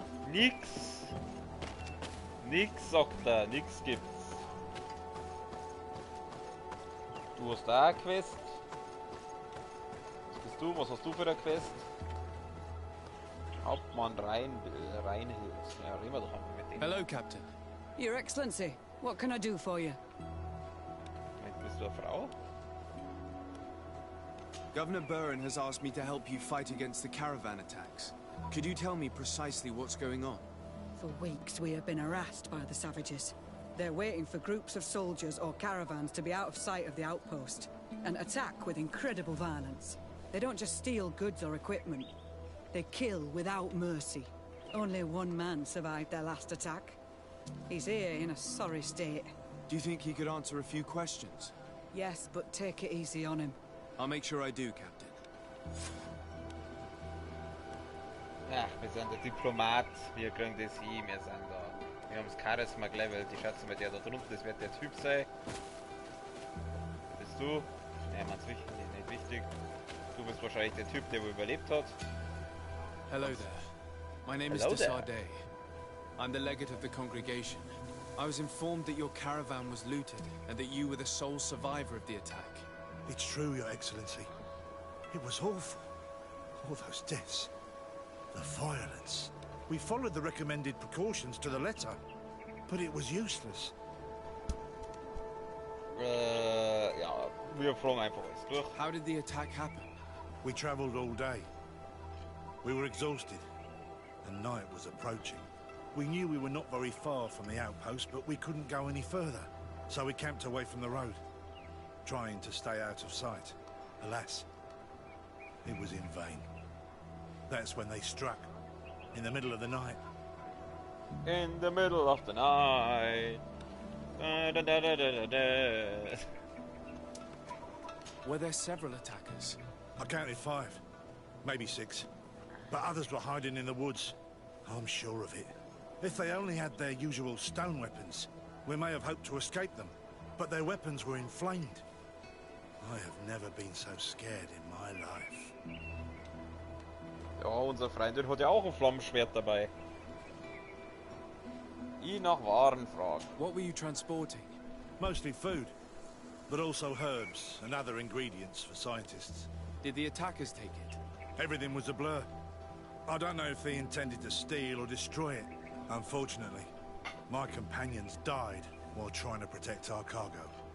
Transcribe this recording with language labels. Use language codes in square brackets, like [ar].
[de] Nix. Nix, sagt er. Nix gibt's. Du hast da eine Quest. Was bist du? Was hast du für eine Quest? Hauptmann Reinhild. Ja, reden wir doch einmal mit dem. [en] Hello, Captain. Your Excellency, what can I do for you? [de] Bist du eine Frau? [en] Governor Burren has asked me to help you fight against the caravan attacks. Could you tell me precisely what's going on? For weeks we have been harassed by the savages. They're waiting for groups of soldiers or caravans to be out of sight of the outpost and attack with incredible violence. They don't just steal goods or equipment. They kill without mercy. Only one man survived their last attack. He's here in a sorry state. Do you think he could answer a few questions? Yes, but take it easy on him. I'll make sure I do, Captain. [de] Ja, wir sind der Diplomat, wir kriegen das hin, wir sind da. Wir haben das Charisma gelevelt, ich schätze mal der da drunten, das wird der Typ sein. Bist du? Ja, man's wichtig, nicht wichtig. Du bist wahrscheinlich der Typ, der wohl überlebt hat. [en] Hello there. My name is Hello there. Desardet. I'm the legate of the congregation. I was informed that your caravan was looted and that you were the sole survivor of the attack. It's true, Your Excellency. It was awful. All those deaths. The violence. We followed the recommended precautions to the letter, but it was useless. [de] Ja, wir fragen einfach alles durch. [en] How did the attack happen? We traveled all day. We were exhausted, and night was approaching. We knew we were not very far from the outpost, but we couldn't go any further. So we camped away from the road, trying to stay out of sight. Alas, it was in vain. That's when they struck, in the middle of the night. In the middle of the night. Da, da, da, da, da, da. Were there several attackers? I counted 5, maybe 6. But others were hiding in the woods. I'm sure of it. If they only had their usual stone weapons, we may have hoped to escape them. But their weapons were inflamed. I have never been so scared in my life. [de] Ja, unser Freundin hat ja auch ein Flammenschwert dabei. Ich nach Waren fragen. [en] What were you transporting? Mostly food, but also herbs and other ingredients for scientists. Did the attackers take it? Everything was a blur. I don't know if they intended to steal or destroy it. Unfortunately, my companions died while trying to protect our cargo.